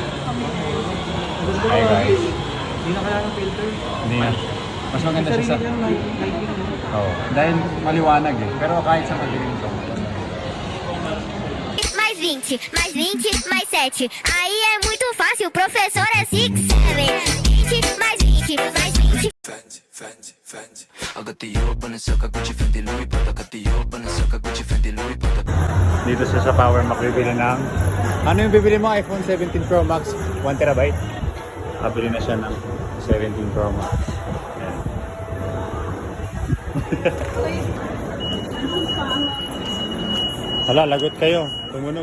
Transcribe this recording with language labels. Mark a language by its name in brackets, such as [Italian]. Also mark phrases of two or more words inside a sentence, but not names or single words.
[English] Hi guys. [Filipino] Hindi na kaya ng filter. Hindi na. Mas maganda siya sa... Sarili lang lighting mo. Oo. Dahil maliwanag eh. Pero kahit sa madilim to. [Portuguese] Mais 20, mais 20, mais 7. Aí é muito fácil, o professor é 6, 7. 20, mais 20, mais 20. [English] Fancy. I got the open and suck, Gucci, Fendi, Louis, but I got the open and suck, Gucci, Fendi, Louis, but [Filipino] Dito siya sa Power Mac bibili ng... Ano yung bibili mo? iPhone 17 Pro Max 1TB? Kabili na siya ng 17 Pro Max. Ayan. Hala, lagot kayo. Tumunog.